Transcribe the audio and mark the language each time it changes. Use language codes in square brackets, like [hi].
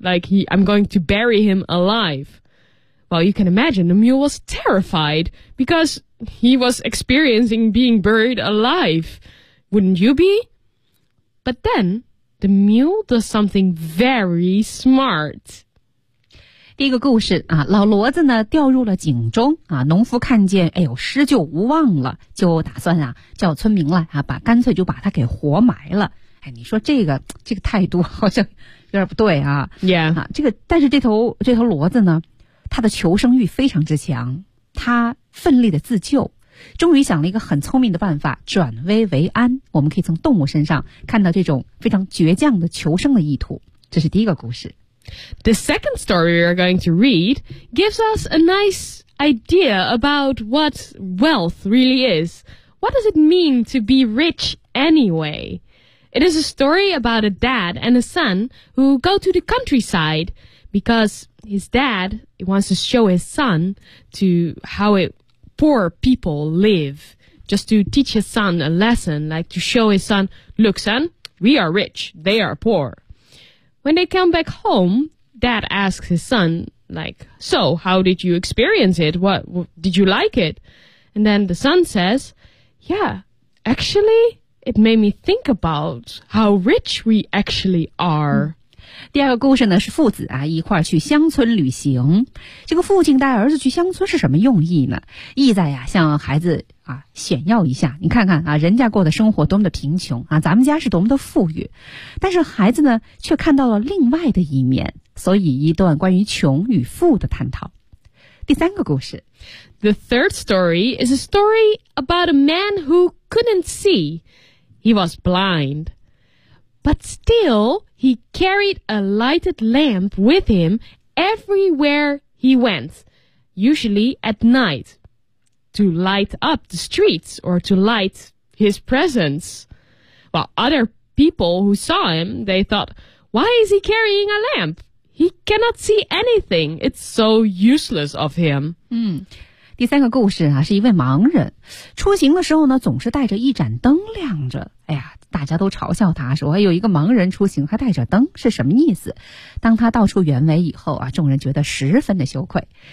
[en] Like, I'm going to bury him alive. Well, you can imagine the mule was terrified because... He was experiencing being buried alive. Wouldn't you be? But then, the mule does something very smart. [zh] 第一个故事啊，老骡子呢掉入了井中啊，农夫看见施救无望了，就打算啊叫村民来啊，干脆就把他给活埋了。你说这个态度好像有点不对啊。 [en] Yeah. [zh] 啊，但是这头骡子呢，它的求生欲非常之强。他奋力的自救，终于想了一个很聪明的办法，转危为安。我们可以从动物身上看到这种非常倔强的求生的意图。这是第一个故事。 [en] The second story we are going to read gives us a nice idea about what wealth really is. What does it mean to be rich anyway? It is a story about a dad and a son who go to the countryside because his dad wants to show his son to how poor people live. Just to teach his son a lesson, like to show his son, look son, we are rich, they are poor. When they come back home, dad asks his son, like, so how did you experience it? What did you like it? And then the son says, yeah, actually, it made me think about how rich we actually are. [zh] 第二个故事呢，是父子啊一块儿去乡村旅行。这个父亲带儿子去乡村是什么用意呢？意在呀，向孩子啊炫耀一下，你看看啊，人家过的生活多么的贫穷啊，咱们家是多么的富裕。但是孩子呢，却看到了另外的一面，所以一段关于穷与富的探讨。第三个故事 [en] ，The third story is a story about a man who couldn't see. He was blind, but still he carried a lighted lamp with him everywhere he went, usually at night, to light up the streets or to light his presence. Well, other people who saw him, they thought, why is he carrying a lamp? He cannot see anything. It's so useless of him. [zh] 第三个故事啊，是一位盲人，出行的时候呢，总是带着一盏灯亮着。哎呀，大家都嘲笑他说，有一个盲人出行还带着灯，是什么意思？当他道出原委以后啊，众人觉得十分的羞愧。